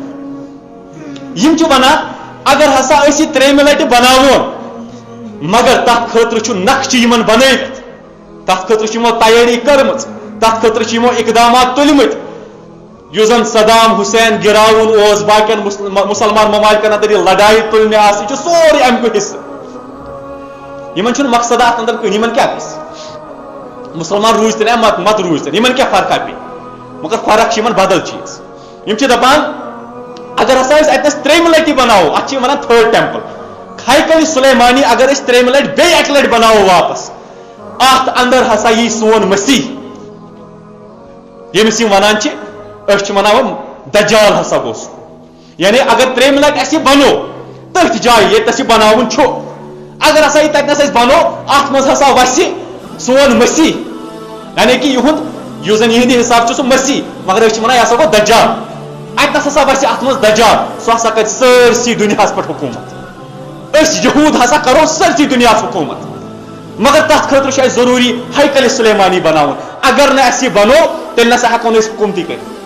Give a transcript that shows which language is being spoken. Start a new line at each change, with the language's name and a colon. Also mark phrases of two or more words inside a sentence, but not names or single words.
Kashmiri: وۄنۍ یِم چھِ ونان اگر ہسا أسۍ یہِ ترٛیٚیمہِ لٹہِ بناوون مگر تتھ خٲطرٕ چھُ نقشہٕ یِمن بنٲوِتھ تتھ خٲطرٕ چھِ یِمو تیٲری کٔرمٕژ تتھ خٲطرٕ چھِ یِمو اقدامات تُلمٕتۍ یُس زن صدام حسین گراوُن اوس باقین مُسلمان ممالکن اندر یہِ لڑایہِ تُلنہِ آسہٕ یہِ چھُ سورُے امیُک حصہٕ یِمن چھُنہٕ مقصد اتھ اندر کٕہٕنۍ یِمن کیاہ گژھِ مسلمان روٗزتن یا مت روٗزتن یِمن کیاہ فرقا پیٚیہِ مگر فرق چھِ یِمن بدل چیٖز یِم چھِ دپان اگر ہسا أسۍ اتنس ترٛیٚیمہِ لٹہِ بناوو اتھ چھِ ونان
English: third temple
Kashmiri: ہیکل سلیمانی اگر أسۍ ترٛیٚیمہِ لٹہِ بیٚیہِ اکہِ لٹہِ بناوو واپس اتھ اندر ہسا یی سون مسیح ییٚمِس یِم ونان چھِ أسۍ چھِ ونان دجال ہسا گوٚو سُہ یعنی اگر ترٛیٚیمہِ لٹہِ اسہِ یہِ بنو تٔتھۍ جایہِ ییٚتنس یہِ بناوُن چھُ اگر ہسا یہِ تتنس أسۍ بنو اتھ منٛز ہسا وسہِ سون مسیح یعنی کہ یِہُنٛد یُس زن یِہنٛدِ حساب چھُ سُہ مسیح مگر أسۍ چھِ ونان یہِ ہسا گوٚو دجال اتنس ہسا وسہِ اتھ منٛز دجال سُہ ہسا کرِ سٲرسٕے دُنیاہس پٮ۪ٹھ حکوٗمت أسۍ یہوٗد ہسا کرو سٲرسٕے دُنیاہس حکوٗمت مگر تتھ خٲطرٕ چھُ اسہِ ضروٗری ہیکل سلیمانی بناوُن اگر نہٕ اسہِ یہِ بنو تیٚلہِ نسا ہیٚکو نہٕ أسۍ حکوٗمتی کٔرِتھ